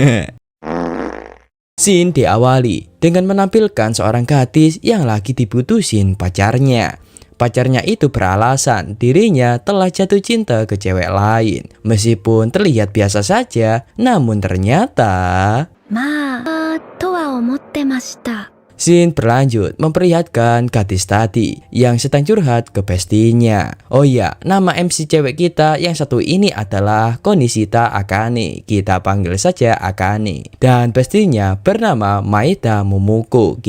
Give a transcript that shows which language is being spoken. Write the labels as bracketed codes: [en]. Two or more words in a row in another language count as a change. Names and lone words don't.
[id] Scene diawali dengan menampilkan seorang gadis yang lagi diputusin pacarnya. Pacarnya itu beralasan dirinya telah jatuh cinta ke cewek lain. Meskipun terlihat biasa saja, namun ternyata... [ja] まあ、とは思ってました。 [id] Scene berlanjut memperlihatkan gadis tadi yang sedang curhat ke bestinya. Oh ya, nama MC cewek kita yang satu ini adalah Konishita Akane. Kita panggil saja Akane. Dan bestinya bernama Maeda Momoko.